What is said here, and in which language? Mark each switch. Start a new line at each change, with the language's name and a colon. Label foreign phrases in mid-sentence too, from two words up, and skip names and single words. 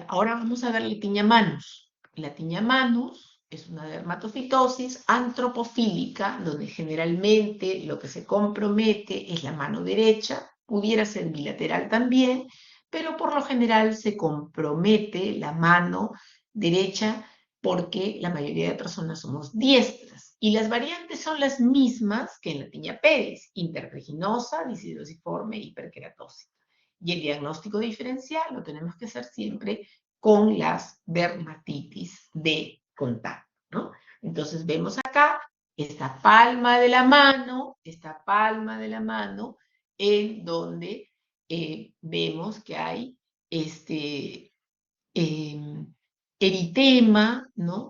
Spanish: Ahora vamos a ver la tiña manus. La tiña manus es una dermatofitosis antropofílica, donde generalmente lo que se compromete es la mano derecha, pudiera ser bilateral también, pero por lo general se compromete la mano derecha porque la mayoría de personas somos diestras. Y las variantes son las mismas que en la tiña pedis, intertriginosa, disidrosiforme, hiperqueratósica. Y el diagnóstico diferencial lo tenemos que hacer siempre con las dermatitis de contacto, ¿no? Entonces vemos acá esta palma de la mano, en donde vemos que hay eh, eritema, ¿no?